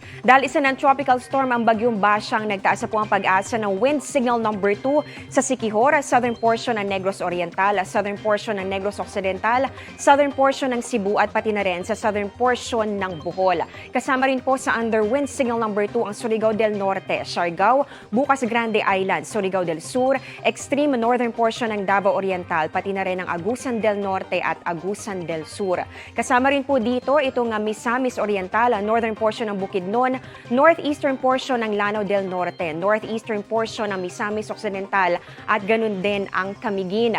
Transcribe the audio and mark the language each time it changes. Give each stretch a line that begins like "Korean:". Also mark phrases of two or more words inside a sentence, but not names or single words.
Filipino: Dahil isa ng
English: tropical storm
Filipino: ang bagyong Basyang, nagtaas na po ang pag-asa ng
English: wind signal number 2
Filipino: sa Siquijor,
English: southern portion
Filipino: ng Negros Oriental,
English: southern portion
Filipino: ng Negros Occidental,
English: southern portion
Filipino: ng Cebu at pati na rin sa
English: southern portion
Filipino: ng Bohol. Kasama rin po sa
English: under wind signal number 2
Filipino: ang Surigao del Norte, Siargao, Bucas Grande Island, Surigao del Sur,
English: extreme northern portion
Filipino: ng Davao Oriental, pati na rin ang Agusan del Norte at Agusan del Sur. Kasama rin po dito itong Misamis Oriental,
English: northern portion
Filipino: ng Bukidnon,
English: northeastern portion
Filipino: ng Lanao del Norte,
English: northeastern portion
Filipino: ng Misamis Occidental at ganun din ang Camiguin.